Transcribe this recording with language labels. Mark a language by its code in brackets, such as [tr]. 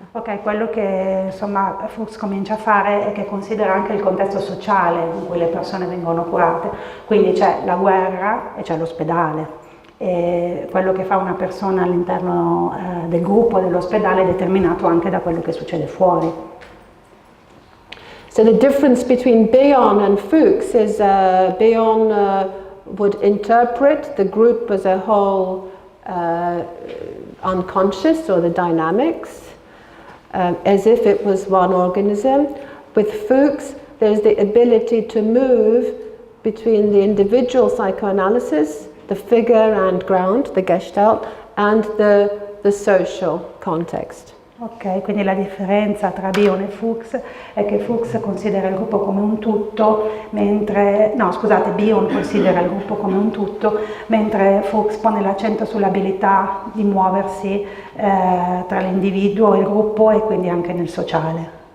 [it] Ok, quello che insomma Fuchs comincia a fare è che considera anche il contesto sociale in cui le persone vengono curate. Quindi c'è la guerra e c'è l'ospedale. E quello che fa una persona all'interno del gruppo, dell'ospedale, è determinato anche da quello che succede fuori. [en] So the difference between Bion and Fuchs is Bion would interpret the group as a whole unconscious, or the dynamics, as if it was one organism. With Fuchs, there's the ability to move between the individual psychoanalysis, the figure and ground, the gestalt, and the social context. [it] Ok, quindi la differenza tra Bion e Fuchs è che Fuchs considera il gruppo come un tutto, Bion considera il gruppo come un tutto, mentre Fuchs pone l'accento sull'abilità di muoversi tra l'individuo e il gruppo, e quindi anche nel sociale.